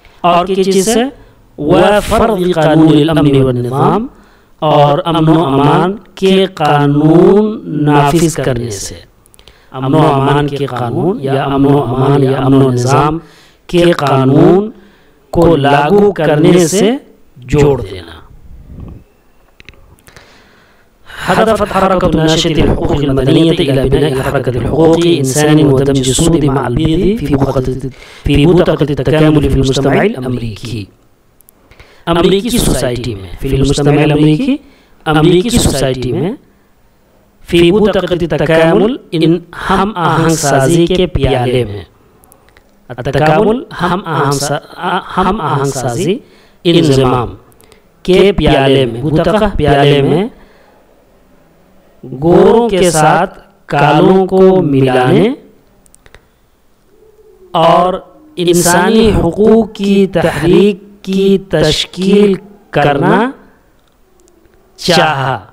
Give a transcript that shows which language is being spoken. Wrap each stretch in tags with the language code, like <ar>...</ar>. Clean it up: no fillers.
<ur>اور کس چیز سے</ur> <ar>وفرض قانون الامن والنظام</ar> <ur>اور امن و امان کے قانون نافذ کرنے سے. امن و امان کے قانون یا امن و امان یا امن و نظام کے قانون کو لاگو کرنے سے جوڑ دینا.</ur> <ar>هدفت حركة ناشط الحقوق المدنية إلى بناء حركة الحقوق إنسان ودمج السود مع البيض في بوتقة التكامل في المجتمع الأمريكي.</ar> <ur>أمريكي سوسايتي میں</ur> <ar>في المجتمع الأمريكي</ar> <ur>أمريكي سوسايتي میں</ur> <ar>في بوتقة التكامل</ar> <ur>ان ہم آہنگ سازی کے پیالے میں. التکامل ہم آہنگ سازی انضمام کے پیالے میں. بوتقہ پیالے میں گوروں کے ساتھ کالوں کو ملانے اور انسانی حقوق کی تحریک کی تشکیل کرنا چاہا.</ur>